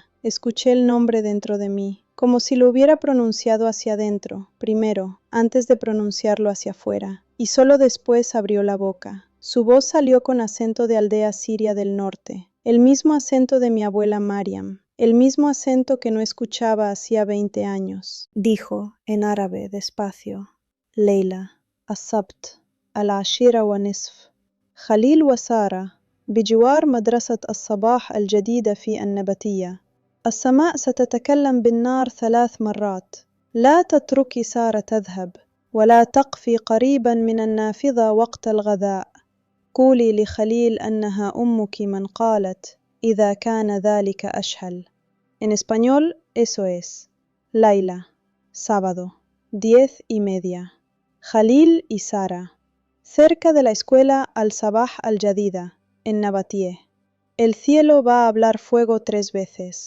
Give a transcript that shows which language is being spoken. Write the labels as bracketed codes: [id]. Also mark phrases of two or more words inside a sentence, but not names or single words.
[es] Escuché el nombre dentro de mí, como si lo hubiera pronunciado hacia adentro, primero, antes de pronunciarlo hacia afuera, y solo después abrió la boca. Su voz salió con acento de aldea siria del norte, el mismo acento de mi abuela Mariam. el mismo acento que no escuchaba hacía 20 años. Dijo, en árabe, despacio, Leila, [ar] السبت 10:20 خليل وسارة بجوار مدرسة الصباح الجديدة في النباتية. السماء ستتكلم بالنار 3 مرات. لا تتركي سارة تذهب، ولا تقفي قريبا من النافذة وقت الغذاء. قولي لخليل أنها أمك من قالت إذا كان ذلك أشهل. [es] En español, eso es. Laila, sábado, 10:30. Khalil y Sara, cerca de la escuela Al-Sabah Al-Jadida, en Nabatie. El cielo va a hablar fuego 3 veces.